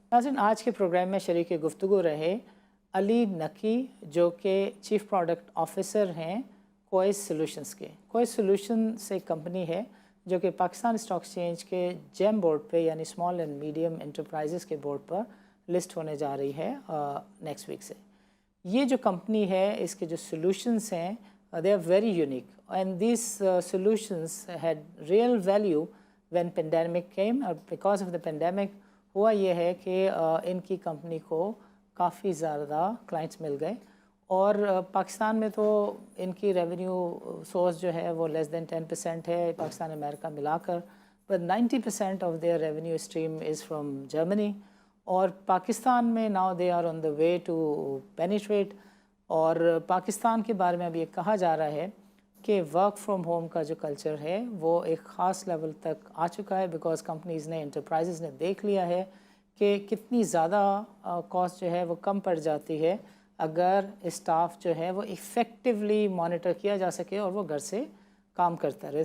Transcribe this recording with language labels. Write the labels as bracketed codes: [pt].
[ur] ناظرین, آج کے پروگرام میں شریک گفتگو رہے علی نقی, جو کہ چیف پروڈکٹ آفیسر ہیں کوئس سولوشنز کے. کوئس سولوشنز ایک کمپنی ہے جو کہ پاکستان اسٹاک ایکسچینج کے جیم بورڈ پہ یعنی اسمال اینڈ میڈیم انٹرپرائزز کے بورڈ پر لسٹ ہونے جا رہی ہے نیکسٹ ویک سے. یہ جو کمپنی ہے, اس کے جو سولوشنز ہیں [en] they are very unique, and these solutions had real value when pandemic came. Because of the pandemic [ur] ہوا یہ ہے کہ ان کی کمپنی کو کافی زیادہ کلائنٹس مل گئے, اور پاکستان میں تو ان کی ریونیو سورس جو ہے وہ لیس دین 10% ہے پاکستان امریکہ ملا کر, [en] but 90% of their revenue stream is from Germany. [ur] اور پاکستان میں [en] now they are on the way to penetrate. [ur] اور پاکستان کے بارے میں اب یہ کہا جا رہا ہے کہ ورک فرام ہوم کا جو کلچر ہے وہ ایک خاص لیول تک آ چکا ہے, بیکاز کمپنیز نے, انٹرپرائزز نے دیکھ لیا ہے کہ کتنی زیادہ کاسٹ جو ہے وہ کم پڑ جاتی ہے اگر اسٹاف جو ہے وہ ایفیکٹولی مانیٹر کیا جا سکے اور وہ گھر سے کام کرتا رہے.